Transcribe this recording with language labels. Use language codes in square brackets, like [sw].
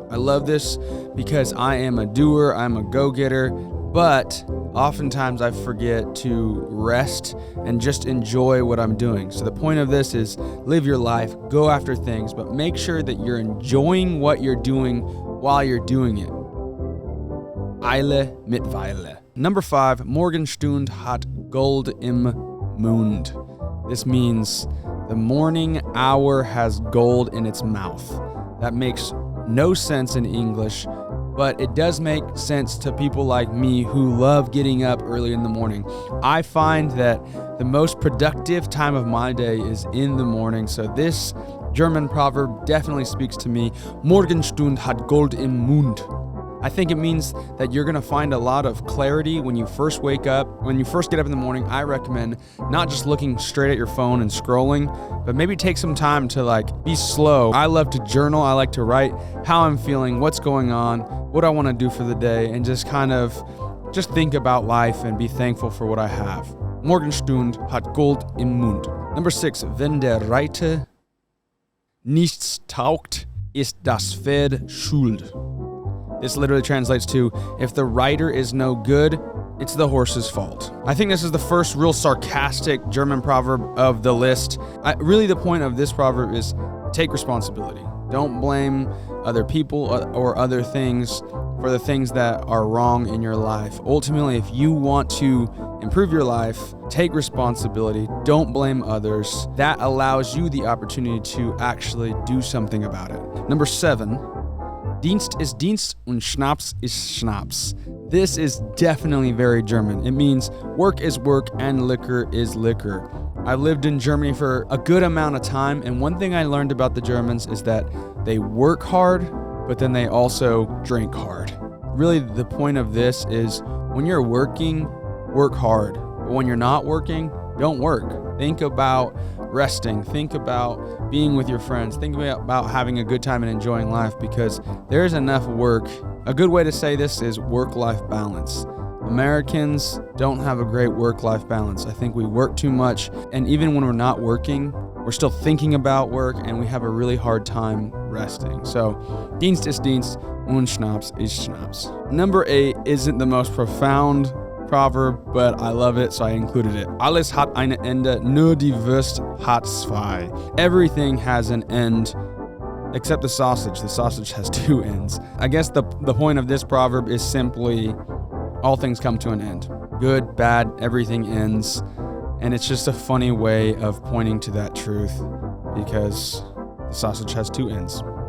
[en] I love this because I am a doer, I'm a go-getter, but oftentimes I forget to rest and just enjoy what I'm doing. So the point of this is live your life, go after things, but make sure that you're enjoying what you're doing while you're doing it. [de] Eile mit Weile. [en] Number 5, [de] Morgenstund hat Gold im Mund. [en] This means the morning hour has gold in its mouth. That makes no sense in English, but it does make sense to people like me who love getting up early in the morning. I find that the most productive time of my day is in the morning, so this German proverb definitely speaks to me. [de] Morgenstund hat Gold im Mund. [en] I think it means that you're gonna find a lot of clarity when you first wake up. When you first get up in the morning, I recommend not just looking straight at your phone and scrolling, but maybe take some time to like be slow. I love to journal. I like to write how I'm feeling, what's going on, what I wanna do for the day, and just kind of just think about life and be thankful for what I have. [de] Morgenstund hat Gold im Mund. [en] Number 6, [de] wenn der Reiter nichts taugt, ist das Pferd schuld. [en] This literally translates to, if the rider is no good, it's the horse's fault. I think this is the first real sarcastic German proverb of the list. Really the point of this proverb is take responsibility. Don't blame other people or other things for the things that are wrong in your life. Ultimately, if you want to improve your life, take responsibility, don't blame others. That allows you the opportunity to actually do something about it. Number 7, [de] Dienst ist Dienst und Schnapps ist Schnapps. [en] This is definitely very German. It means work is work and liquor is liquor. I've lived in Germany for a good amount of time, and one thing I learned about the Germans is that they work hard, but then they also drink hard. Really, the point of this is when you're working, work hard. But when you're not working, don't work. Think about resting. Think about being with your friends. Think about having a good time and enjoying life, because there's enough work. A good way to say this is work-life balance. Americans don't have a great work-life balance. I think we work too much, and even when we're not working, we're still thinking about work, and we have a really hard time resting. So, [de] Dienst ist Dienst und Schnapps ist Schnapps. [en] Number 8 isn't the most profound proverb, but I love it, so I included it. [de] Alles hat ein Ende, nur die Wurst hat zwei. [en] Everything has an end, except the sausage. The sausage has two ends. I guess the point of this proverb is simply all things come to an end. Good, bad, everything ends. And it's just a funny way of pointing to that truth because the sausage has two ends.